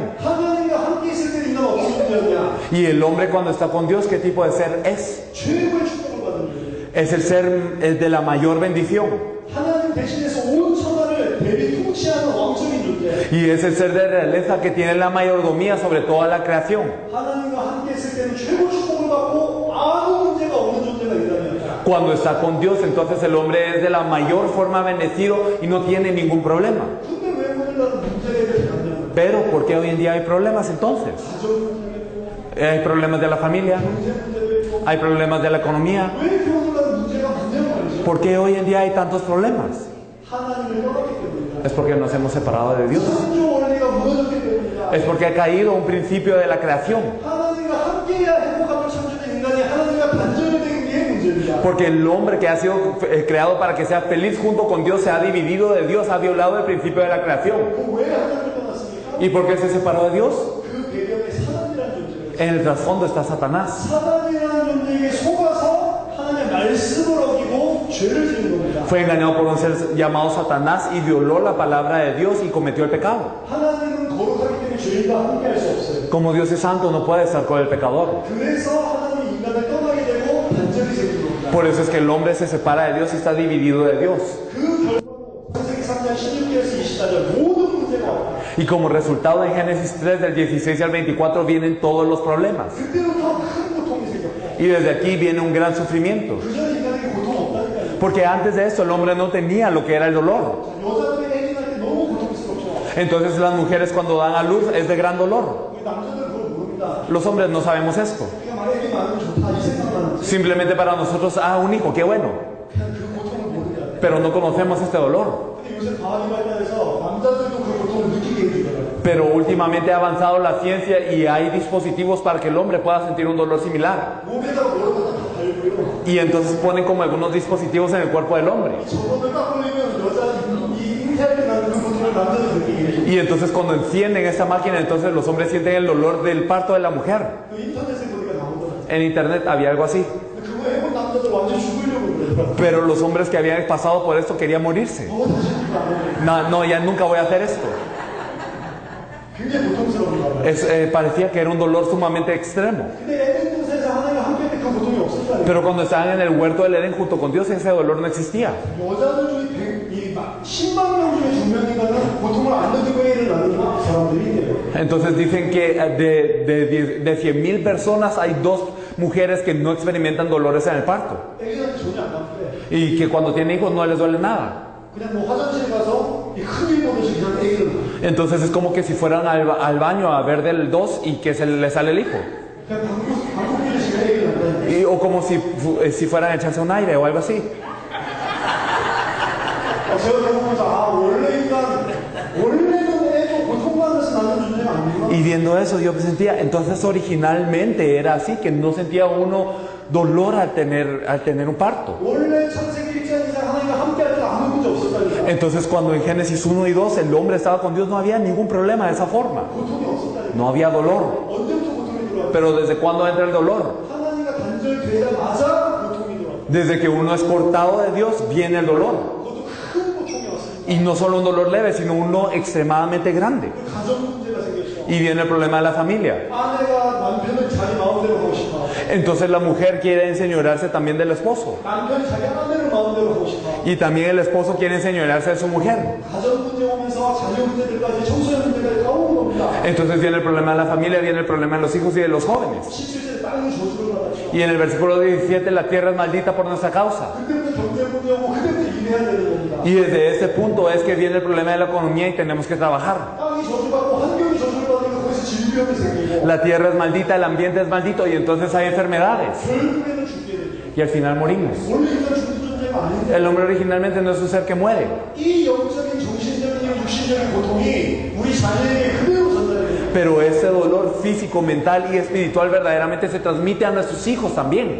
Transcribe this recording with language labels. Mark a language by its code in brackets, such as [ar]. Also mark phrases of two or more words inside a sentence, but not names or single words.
[ko] 하나님과 함께 있을 때 인간은 어떤 존재였냐? [es] Y el hombre cuando está con Dios, ¿qué tipo de ser es? [ko] 최고의 축복을 받은 존재. [es] Es el ser de la mayor bendición. [ko] 하나님 대신해서 온 천하를 대리 통치하는 왕적인 존재. [es] Y es el ser de realeza que tiene la mayordomía sobre toda la creación. [ko] 하나님과 함께 있을 때는 최고 축복을 받고 아무 문제가 없는 존재가 있다면. [es] Cuando está con Dios, entonces el hombre es de la mayor forma bendecido y no tiene ningún problema. [ko] 근데 왜 오늘날 문제에 대해서 갖냐면 [es] Pero ¿por qué hoy en día hay problemas entonces? [ko] 가정 문제도 [es] Hay problemas de la familia, [ko] 경제 문제도 있고 [es] hay problemas de la economía. [ko] 왜 이렇게 오늘날 문제가 많냐는 말이죠. [es] ¿Por qué hoy en día hay tantos problemas? [ko] 하나님을 떠났기 때문이다. [es] Es porque nos hemos separado de Dios. [ko] 창조 원리가 무너졌기 때문이다. [es] Es porque ha caído un principio de la creación. [ko] 하나님과 함께해야 행복함을 창조된 인간이 하나님과 단절이 된 게 문제입니다. [es] Porque el hombre que ha sido creado para que sea feliz junto con Dios se ha dividido de Dios, ha violado el principio de la creación. [ko] 왜 하나님을 떠났습니까? [es] ¿Y por qué se separó de Dios? [ko] 그 배경에 사단이라는 존재가 있어요. [es] En el trasfondo está Satanás. [ko] 사단이라는 존재에게 속아서 하나님의 말씀을 어기고 죄를 지은 겁니다. [es] Fue engañado por un ser llamado Satanás y violó la palabra de Dios y cometió el pecado. [ko] 하나님은 거룩하기 때문에 죄인과 함께할 수 없어요. [es] Como Dios es santo, no puede estar con el pecador. [ko] 그래서 하나님이 인간을 떠나게 되고 단절이 생긴 겁니다. [es] Por eso es que el hombre se separa de Dios y está dividido de Dios. [ko] 그 결과로 창세기 3장 16절에서 24절 모든 문제가 왔다. [es] Y como resultado en Génesis 3 del 16 al 24 vienen todos los problemas. [ko] 그때부터 큰 고통이 생겼고 [es] Y desde aquí viene un gran sufrimiento. [ko] 그전 인간에게 고통 없다니까요. [es] Porque antes de esto el hombre no tenía lo que era el dolor. [ko] 여자들이 애기 낳을 때 너무 고통스럽죠. [es] Entonces las mujeres cuando dan a luz es de gran dolor. [ko] 우리 남자들은 그걸 모릅니다. [es] Los hombres no sabemos esto. [ko] 우리가 막 애기 낳으면 좋다 이 생각만 하지. [es] Simplemente para nosotros, un hijo, qué bueno. [ko] 그냥 그 고통을 모르냐. [es] Pero no conocemos este dolor. [ko] 근데 요새 과학이 발달해서 남자들도 그 고통을 느끼게 해주더라고요. [es] Pero últimamente ha avanzado la ciencia y hay dispositivos para que el hombre pueda sentir un dolor similar. [ko] 몸에다가 뭐라고 다 달고요. [es] Y entonces ponen como algunos dispositivos en el cuerpo del hombre. [ko] 저거를 딱 올리면 여자 이 잉태할 때 나는 그 고통을 남자들 느끼게 해줘. [es] Y entonces cuando encienden esta máquina, entonces los hombres sienten el dolor del parto de la mujer. [ko] 그 인터넷에 보니까 나오더라고요. [es] En internet había algo así. [ko] 근데 그거 해본 남자들 완전 죽으려고 그러더라고요. [es] Pero los hombres que habían pasado por esto querían morirse. [ko] 다시 이거 안 해. [es] No, ya nunca voy a hacer esto. [ko] 굉장히 고통스러운가 봐요. [es] Parecía que era un dolor sumamente extremo. [ko] 근데 에덴 동산에서 하나님과 함께 할 때 그 고통이 없었다니까. [es] Pero cuando estaban en el huerto del Edén junto con Dios, ese dolor no existía. [ko] 여자들 중에 10만 명 중에 2명인가는 고통을 안 느끼고 애를 낳는 사람들이 있대요. [es] Entonces dicen que de 100,000 personas hay 2 mujeres que no experimentan dolores en el parto. [ko] 애기한테 전혀 안 아프대. [es] Y que cuando tienen hijos no les duele nada. [ko] 그냥 뭐 화장실에 가서 이 크게 보듯이 그냥 애기를 [es] Entonces es como que si fueran al baño a ver del 2 y que se le sale el hijo. [ko] 그냥 방구 끼듯이 그냥 애기를 한다니까. [es] O como si fueran a echarse un aire o algo así. [ko] 제가 보면서 원래는 애도 고통받아서 낳는 존재가 아니구나. [es] Y viendo eso yo sentía, entonces originalmente era así, que no sentía uno dolor al tener un parto. [ko] 원래 창세기 1장 2장 하나님과 함께할 때 아무 문제 없었다니까. [es] Entonces cuando en Génesis 1 y 2 el hombre estaba con Dios, no había ningún problema de esa forma. [ko] 고통이 없었다니까. [es] No había dolor. [ko] 언제부터 고통이 들어왔어? [es] Pero ¿desde cuándo entra el dolor? [ko] 하나님과 단절되자마자 고통이 들어왔어. [es] Desde que uno es cortado de Dios, viene el dolor. [ko] 그것도 큰 고통이 왔으니까. [es] Y no solo un dolor leve, sino uno extremadamente grande. [ko] 그 가정 문제가 생겼어. [es] Y viene el problema de la familia. [ko] 아내가 남편을 자기 마음대로 하고 싶어. [es] Entonces la mujer quiere enseñorearse también del esposo. [ko] 남편이 자기 아내를 마음대로 하고 싶어. [es] Y también el esposo quiere enseñorearse de su mujer. [ko] 가정 문제 오면서 자녀 문제들까지 청소년 문제까지 다 오는 겁니다. [es] Entonces viene el problema de la familia, viene el problema de los hijos y de los jóvenes. [ko] 17절 땅이 저주를 받았죠. [es] Y en el versículo 17, la tierra es maldita por nuestra causa. [ko] 그때부터 경제 문제 오고 그때부터 일해야 되는 겁니다. [es] Y desde ese punto es que viene el problema de la economía y tenemos que trabajar. [ko] 땅이 저주받고 환경이 저주를 받으니까 거기서 질병이 생기고 [es] La tierra es maldita, el ambiente es maldito y entonces hay enfermedades. [ko] 결국에는 죽게 되죠. [es] Y al final morimos. [ko] 원래 인간 죽는 존재가 아닌데 [es] El hombre originalmente no es un ser que muere. [ko] 이 영적인 정신적인 육신적인 고통이 우리 자녀에게 그대로 전달이 돼요. [es] Pero ese dolor físico, mental y espiritual verdaderamente se transmite a nuestros hijos también.